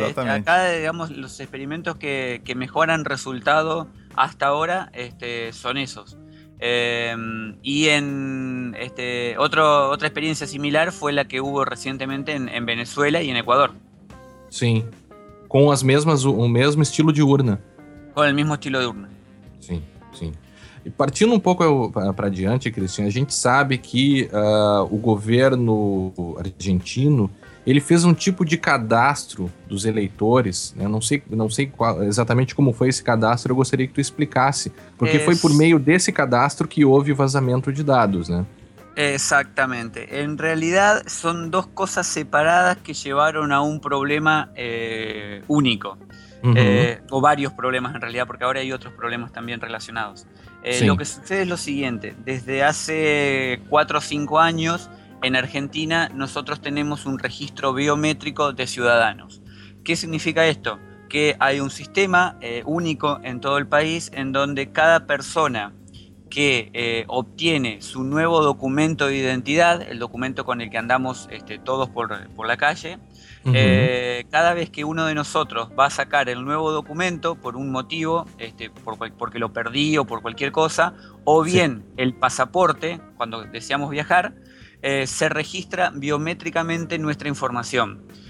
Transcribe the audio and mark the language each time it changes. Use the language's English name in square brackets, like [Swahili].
[Spanish] Acá, digamos, los experimentos que mejor han resultado hasta ahora son esos. Y en otra experiencia similar fue la que hubo recientemente en Venezuela y en Ecuador. Sí, con las mismas, un mismo estilo de urna. Con el mismo estilo de urna. Sí, sí. [Portuguese] E partindo um pouco para adiante, Cristian, a gente sabe que o governo argentino ele fez um tipo de cadastro dos eleitores, né? Não sei qual, exatamente como foi esse cadastro, eu gostaria que tu explicasse, porque foi por meio desse cadastro que houve vazamento de dados, né? Exatamente. [Spanish] En realidad, son dos cosas separadas que llevaron a un problema único. Uhum. [Portuguese] O vários problemas, [Spanish] en realidad, [Portuguese] porque agora há outros problemas também relacionados. [Spanish] Lo que sucede es lo siguiente: desde hace 4 o 5 años en Argentina nosotros tenemos un registro biométrico de ciudadanos. ¿Qué significa esto? Que hay un sistema único en todo el país en donde cada persona que obtiene su nuevo documento de identidad, el documento con el que andamos todos por la calle, cada vez que uno de nosotros va a sacar el nuevo documento por un motivo, porque lo perdí o por cualquier cosa, o bien el pasaporte, cuando deseamos viajar, se registra biométricamente nuestra información.